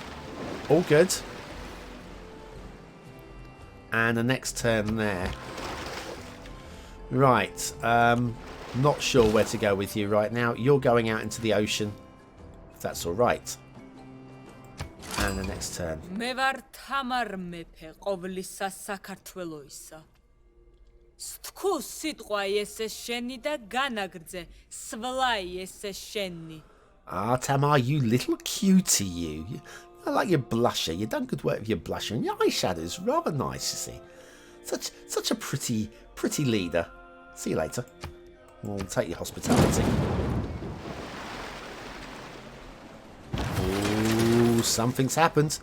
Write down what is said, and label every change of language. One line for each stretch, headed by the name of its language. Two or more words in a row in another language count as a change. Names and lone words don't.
English: All good. And the next turn there. Right. Not sure where to go with you right now. You're going out into the ocean. If that's all right. And the next turn.
Georgian: მე ვარ თამარ მეფე ყოვლისა საქართველოისა. სთქუ სიტყვა ესე შენი და განაგრძე სვლა ესე შენი.
English: Ah, Tamar, you little cutie, you. I like your blusher. You've done good work with your blusher, and your eyeshadow's rather nice, you see. Such a pretty leader. See you later. We'll take your hospitality. Ooh, something's happened.